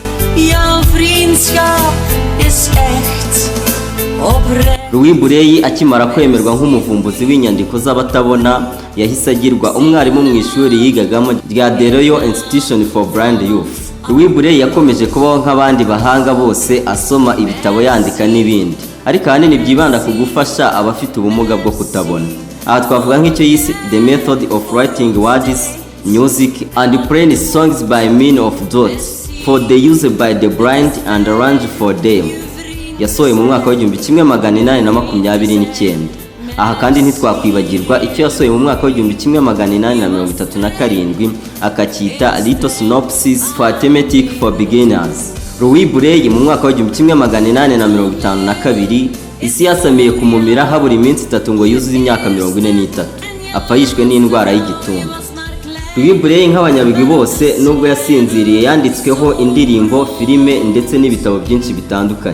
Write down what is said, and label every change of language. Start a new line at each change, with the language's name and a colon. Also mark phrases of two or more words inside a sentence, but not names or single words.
Kinyarwanda: Louis Braille akimara kwemerwa nk'umuvumbuzi w'inyandiko z'abatabona yahise agirwa umwarimu mu ishuri yigagamo rya The Royal Institution for Blind Youth. Louis Braille yakomeje kubaho nk'abandi bahanga bose asoma ibitabo yandika n'ibindi, ariko ahanini byibanda ku gufasha abafite ubumuga bwo kutabona. Aha twavuga nk'icyo yise The Method of Writing Words, Music and Playing Songs by means of dots for the use by the blind and arranged for them. Yasohoye mu mwaka wa 1829. Aha kandi ntitwakwibagirwa icyo yasohoye mu mwaka wa 1837 akacyita Little Synopsis for Arithmetic for Beginners. Louis Braille mu mwaka wa 1852 isi yasamiye kumumira habura iminsi 3 ngo yuzuze imyaka 43, apfa yishwe n'indwara y'igituntu. Louis Braille nk'abanyabigwi bose nubwo yasinziriye yanditsweho indirimbo, filime ndetse n'ibitabo byinshi bitandukanye.